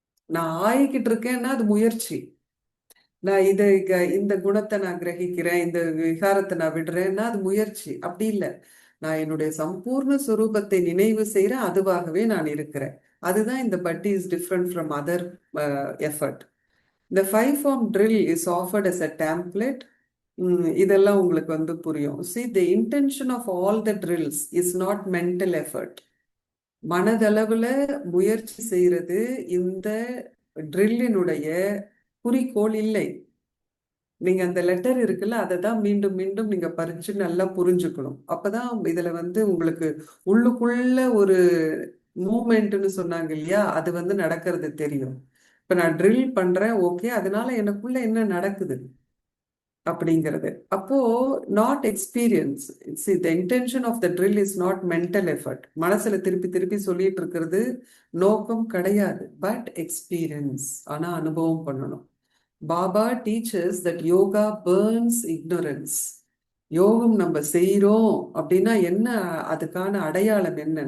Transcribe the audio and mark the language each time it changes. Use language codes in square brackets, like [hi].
[ta] நான் ஆயிக்கிட்டு இருக்கேன்னா அது முயற்சி. நான் இந்த குணத்தை நான் கிரகிக்கிறேன், இந்த விகாரத்தை நான் விடுறேன்னா அது முயற்சி. அப்படி இல்லை. நான் என்னுடைய சம்பூர்ண சுரூபத்தை நினைவு செய்யறேன், அதுவாகவே நான் இருக்கிறேன். அதுதான் இந்த பட்டி [en] Is different from other effort. இந்த 5 form drill is offered as a template. [ta] இதெல்லாம் உங்களுக்கு வந்து புரியும். [en] See, the intention of all the drills is not mental effort. [ta] மனதளவுல முயற்சி செய்யறது இந்த ட்ரில்லினுடைய குறிக்கோள் இல்லை. நீங்க அந்த லெட்டர் இருக்குல்ல, அதை தான் மீண்டும் மீண்டும் நீங்க பறிச்சு நல்லா புரிஞ்சுக்கணும். அப்பதான் இதுல வந்து உங்களுக்கு உள்ளுக்குள்ள ஒரு மூமெண்ட்னு சொன்னாங்க இல்லையா, அது வந்து நடக்கிறது தெரியும். இப்ப நான் ட்ரில் பண்றேன், ஓகே, அதனால எனக்குள்ள என்ன நடக்குது அப்படிங்கிறது. அப்போ [en] Not experience. See, the intention of the drill is not mental effort. [ta] மனசுல திருப்பி திருப்பி சொல்லிட்டு இருக்கிறது நோக்கம் கிடையாது, [en] But experience. [ta] ஆனா அனுபவம் பண்ணணும். [en] Baba teachers that yoga burns ignorance. [ta] யோகம் நம்ம செய்யறோம் அப்படின்னா என்ன, அதுக்கான அடையாளம் என்ன?